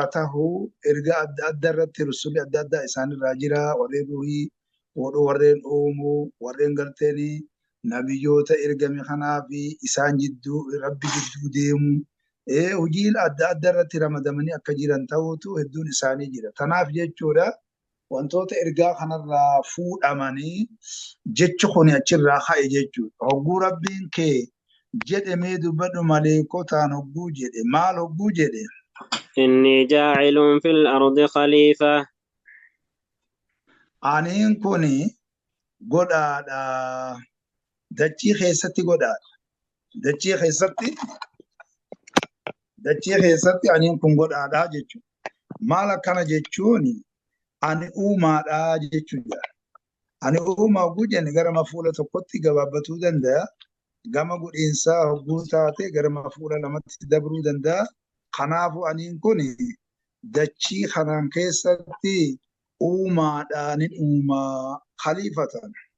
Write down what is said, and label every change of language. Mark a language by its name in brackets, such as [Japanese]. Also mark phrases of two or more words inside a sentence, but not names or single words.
[Oromo] tahuu erga adda adda irratti rusuli adda addaa isaanirraa jira warreen ruhii warreen uumuu warreen garteeni nabiyyoota ergame kanaa fi isaan jidduu rabbi jidduu deemu hojiin adda adda irratti ramadamanii akka jiran ta'uutu hedduun isaanii jira tanaaf jechuudha wantoota ergaa kanarraa fuudhamanii jecha kuni achirraa ka'e jechuudha hogguu rabbiin kee jedhamee dubbadhu maleekotaan hogguu jedhe maal hogguu jedhe [Arabic] إني جاعل في الأرض خليفة [Oromo] aniin kuni godhaadha dachii keessatti godhaadha dachii keessatti aniin kun godhaadha jechuudha maal akkana jechuun ani uumaadha jechuudha ani uumaa hogguu jenne gara mafuula tokkotti gabaabbatuu danda'a gama godhiinsaa hogguu taate gara mafuula lamatti dabruu danda'a kanaafu aniin kun dachii kanaan keessatti uumaadhaanin uumaa khaliifatan